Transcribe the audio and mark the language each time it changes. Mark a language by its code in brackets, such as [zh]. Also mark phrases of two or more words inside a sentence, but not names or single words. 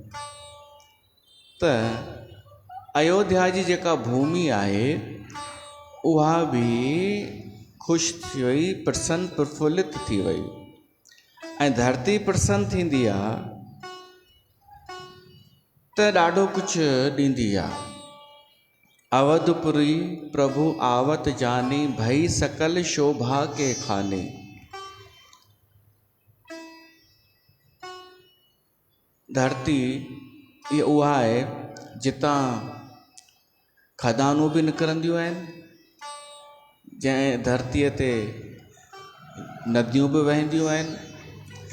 [sd] त अयोध्या जी जेका भूमि आहे उहा भी ख़ुशि थी वई, प्रसन्न प्रफुल्लित थी वई। ऐं धरती प्रसन्न थींदी आहे त ॾाढो कुझु ॾींदी आहे। [awa] अवधपुरी प्रभु आवत जानी, भई सकल शोभा के खाने। [sd] धरती ये उहा आहे जितां खदानूं भी निकिरंदियूं आहिनि, जंहिं धरतीअ ते नदियूं भी वहंदियूं आहिनि।